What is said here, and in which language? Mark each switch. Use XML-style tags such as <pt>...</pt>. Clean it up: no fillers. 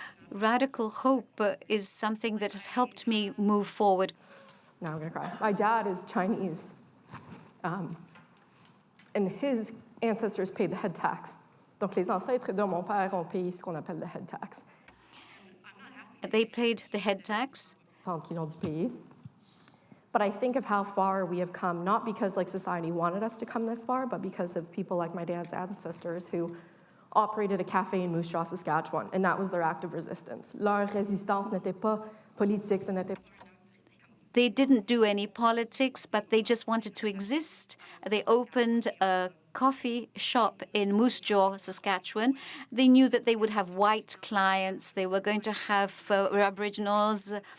<en>Radical hope is something that has helped me move forward. Now I'm gonna cry. My dad is Chinese, and his ancestors paid the head tax.</en> <fr>Donc les ancêtres de mon père ont payé ce qu'on appelle the head tax.</fr> <en>They paid the head tax.</en> <fr>Qui l'ont dû payer.</fr> <en>But I think of how far we have come, not because like society wanted us to come this far, but because of people like my dad's ancestors who operated a cafe in Moose Jaw, Saskatchewan, and that was their act of resistance.</en> <fr>Leur résistance n'était pas politique, ce n'était</fr> <en>They didn't do any politics, but they just wanted to exist. They opened a coffee shop in Moose Jaw, Saskatchewan. They knew that they would have white clients. They were going to have Aboriginals.</en>